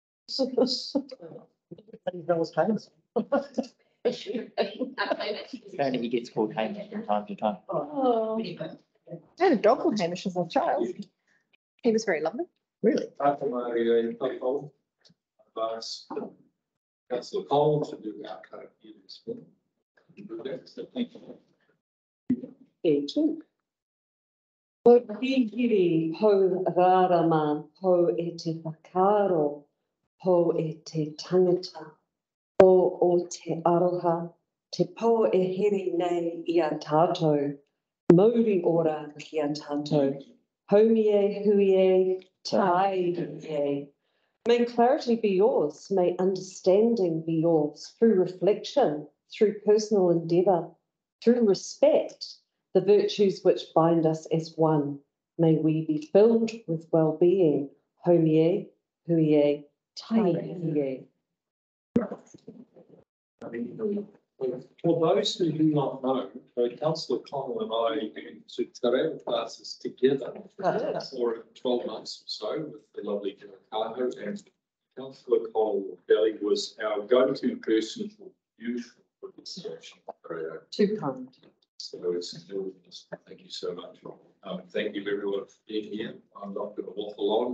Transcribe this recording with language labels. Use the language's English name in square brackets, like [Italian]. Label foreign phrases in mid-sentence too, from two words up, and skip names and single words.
[English] Apparently he gets called Hamish from time to time. Oh. I had a dog called Hamish as a child. He was very lovely. Really? Councillor Cole to do our kind of views. [Māori] Ko hihiri hou rārama, hou e te whakaaro, hou e te tangata, o te aroha, te pō e here nei I a tātou, mauri ora ki a tātou, haumie, huie, tai huie. [English] May clarity be yours, may understanding be yours, through reflection, through personal endeavour, through respect, the virtues which bind us as one. May we be filled with well-being, [Māori] haumie, huie, tai huie. [English] For those who do not know, Councillor Connell and I went to [Māori] te reo [English] classes together for 12 months or so with the lovely Kaho, and Councillor Connell Belly was our go-to person for beautiful pronunciation. Too kind. So it's thank you so much. Thank you everyone for being here. I'm not going to waffle on.